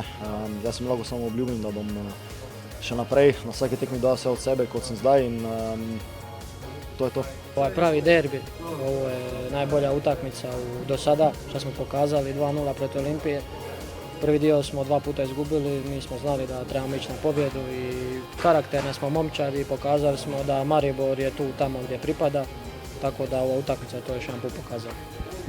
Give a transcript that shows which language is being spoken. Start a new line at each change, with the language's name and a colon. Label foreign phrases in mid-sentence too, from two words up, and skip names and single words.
Slovenian: Jaz sem lahko samo obljubim, da bom še naprej na vsaki tekmi dal vse od sebe, kot sem zdaj in to je to.
Croatian: Ovo je pravi derbi, ovo je najbolja utakmica do sada, što smo pokazali 2-0 protiv Olimpije. Prvi dio smo 2 puta izgubili, mi smo znali da trebamo ići na pobjedu i karakterne smo momčadi, pokazali smo da Maribor je tu tamo gdje pripada, tako da ova utakmica to još jedan put pokazala.